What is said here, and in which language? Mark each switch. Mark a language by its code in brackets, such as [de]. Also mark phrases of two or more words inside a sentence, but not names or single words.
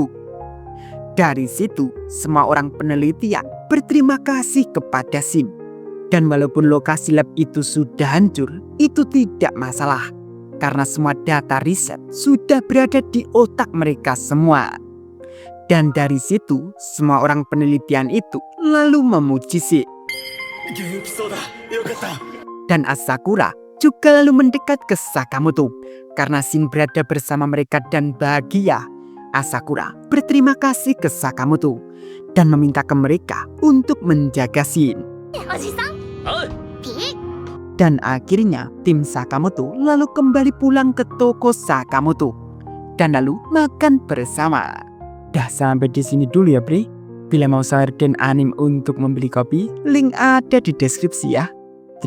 [id] Dari situ semua orang penelitian berterima kasih kepada Shin. Dan walaupun lokasi lab itu sudah hancur, itu tidak masalah. Karena semua data riset sudah berada di otak mereka semua. Dan dari situ, semua orang penelitian itu lalu memuji Shin. [ja] 元気そうだ。よかった。 [id] Dan Asakura juga lalu mendekat ke Sakamoto. Karena Shin berada bersama mereka dan bahagia, Asakura berterima kasih ke Sakamoto dan meminta ke mereka untuk menjaga Shin. [ja] はい。 [id] Dan akhirnya tim Sakamoto lalu kembali pulang ke toko Sakamoto dan lalu makan bersama. Dah sampai di sini dulu ya, Bre. Bila mau share dan anime untuk membeli kopi, link ada di deskripsi ya.